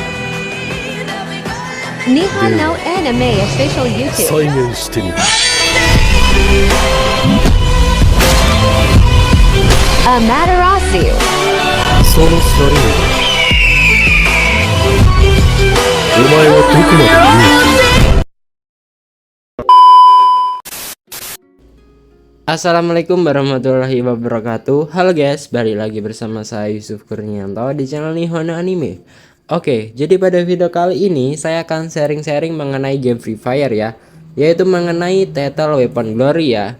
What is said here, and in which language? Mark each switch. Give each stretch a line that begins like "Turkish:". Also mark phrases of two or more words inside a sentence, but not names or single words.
Japanese: Nihon no Anime Official 再 YouTube. 現してみる。 Amaterasu. その車輪だ。お前はどこまで言う。
Arabic: السلام عليكم ورحمة الله وبركاته.
Indonesian: Halo guys, balik lagi bersama saya Yusuf Kurnianto di channel Nihon Anime. Oke, jadi pada video kali ini saya akan sharing-sharing mengenai game Free Fire ya, yaitu mengenai Lethal Weapon Glory ya.